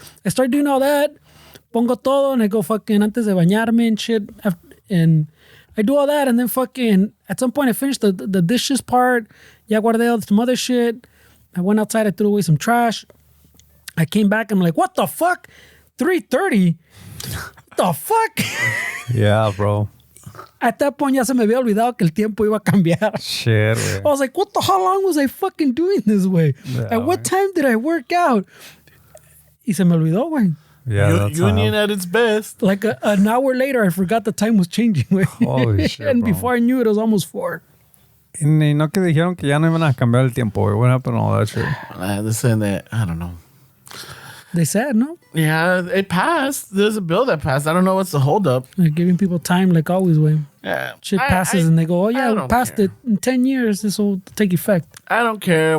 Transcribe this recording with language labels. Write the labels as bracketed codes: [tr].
[en] I start doing all that, pongo todo, and I go fucking antes de bañarme and shit, and I do all that, and then fucking, at some point I finished the dishes part, ya guardé some other shit, I went outside, I threw away some trash, I came back, I'm like, what the fuck? 3:30? What the fuck? Yeah, bro. [es] At that point, ya se me había olvidado que el tiempo iba a cambiar. [en] Shit, güey. I was like, how long was I fucking doing this way? Yeah, At what time did I work out? [es] Y se me olvidó, güey. [en] Yeah, Union at its best. Like an hour later, I forgot the time was changing, güey. Holy shit, and bro. before I knew it, was almost 4. [es] Y no que dijeron que ya no iban a cambiar el tiempo, güey. [en] What happened to all that shit? They're saying that, I don't know. They said, no? Yeah, it passed. There's a bill that passed. I don't know what's the holdup. They're giving people time like always, way. Yeah. Shit passes and they go, oh yeah, we passed it. In 10 years, this will take effect. I don't care.